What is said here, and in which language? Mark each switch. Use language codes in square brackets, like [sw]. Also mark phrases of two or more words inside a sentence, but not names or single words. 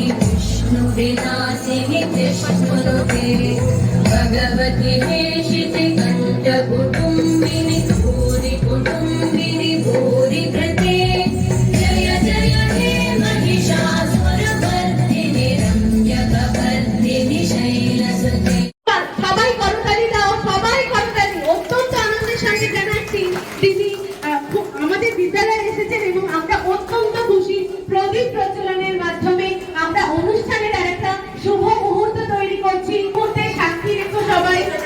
[sa] विष्णुविलासिनि विष्णुनुते भगवति हेशिति कण्ठकुटुम्बिनि भूरि कुटुम्बिनि भूरि कृते जय जय हे महिषासुरमर्दिनि रम्यकवर्दिनि शैलसुते। [bn] সবাই করতালি দাও, সবাই করতালি। অত্যন্ত আনন্দের সঙ্গে জানাচ্ছি দিদি আমাদের বিদ্যালয়ে এসেছেন এবং আমরা অত্যন্ত খুশি। প্রদীপ প্রজ্বলনের মাধ্যমে আমরা অনুষ্ঠানের একটা শুভ মুহূর্ত তৈরি করছি। মুহূর্তে সাক্ষী রেখো সবাই।